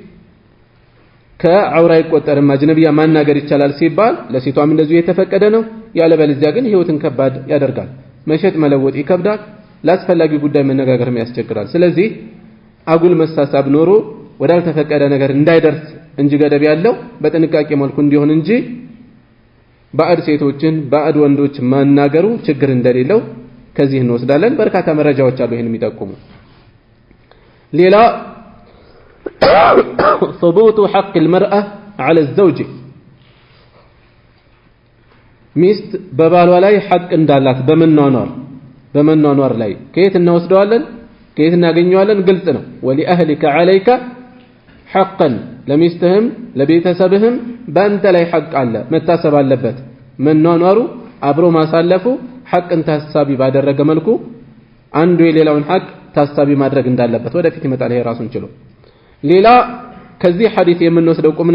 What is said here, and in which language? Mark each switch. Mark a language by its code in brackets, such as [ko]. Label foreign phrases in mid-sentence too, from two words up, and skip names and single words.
[am] ከአውራ ይቆጠርም አጅነቢያ ማናገር ይቻላል ሲባል ለሴቷም እንደዚሁ የተፈቀደ ነው ያለበለዚያ ግን ህይወትን ከባድ ያደርጋል መሸጥ መለወጥ ይከብዳል ላስፈላጊ ጉዳይ መነጋገርም ያስቸግራል ስለዚህ አጉል መሳሳብ ኖሮ ወዳልተፈቀደ ነገር እንዳይደርስ እንጂ ገደብ ያለው በጥንቃቄ መልኩ እንዲሆን እንጂ ባዕድ ሴቶችን ባዕድ ወንዶች ማናገሩ ችግር እንደሌለው ከዚህ እንወስዳለን በርካታ መረጃዎች አሉ ይሄን የሚጠቁሙ ሌላ [ar] ثبوت حق المرأة على الزوج [am] ሚስት በባሏ ላይ ሐቅ እንዳላት በመኗኗር ላይ ከየት እንወስደዋለን ከየት እናገኘዋለን ግልጽ ነው [ar] ولأهلك عليك حقا [am] ለሚስትህም ለቤተሰብህም በአንተ ላይ ሐቅ አለ መታሰብ አለበት መኗኗሩ አብሮ ማሳለፉ ሐቅን ታሳቢ ባደረገ መልኩ አንዱ የሌላውን ሐቅ ታሳቢ ማድረግ እንዳለበት ወደፊት ይመጣል ይሄ ራሱን ችሎ ሌላ ከዚህ ሐዲስ የምንወስደው ቁም